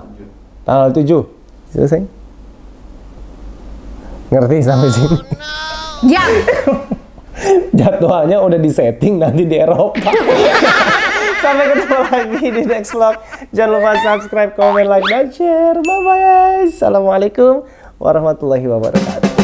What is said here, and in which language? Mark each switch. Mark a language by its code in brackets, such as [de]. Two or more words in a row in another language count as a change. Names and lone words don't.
[id] Tanggal 7. Selesai? Ngerti sampai sini? Ya. Jadwalnya udah disetting nanti di Eropa. Sampai ketemu lagi di [en] next vlog. [id] Jangan lupa subscribe, [en] comment, like, [id] dan share. [en] Bye-bye guys. [ar] السلام عليكم ورحمة الله وبركاته.